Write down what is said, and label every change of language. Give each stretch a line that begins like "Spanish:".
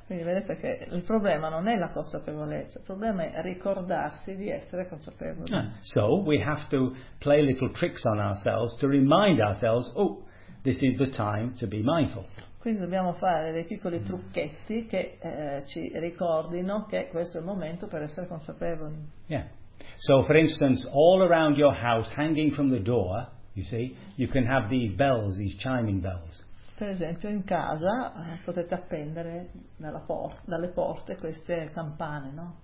Italian: Quindi vedete che il problema non è la consapevolezza, il problema è ricordarsi di essere consapevoli.
English: Ah, so we have to play little tricks on ourselves to remind ourselves, oh, this is the time to be mindful.
Italian: Quindi dobbiamo fare dei piccoli trucchetti che ci ricordino che questo è il momento per essere consapevoli.
English: Yeah. So for instance, all around your house, hanging from the door, you see, you can have these bells, these chiming bells.
Italian: Per esempio, in casa potete appendere dalle porte queste campane, no?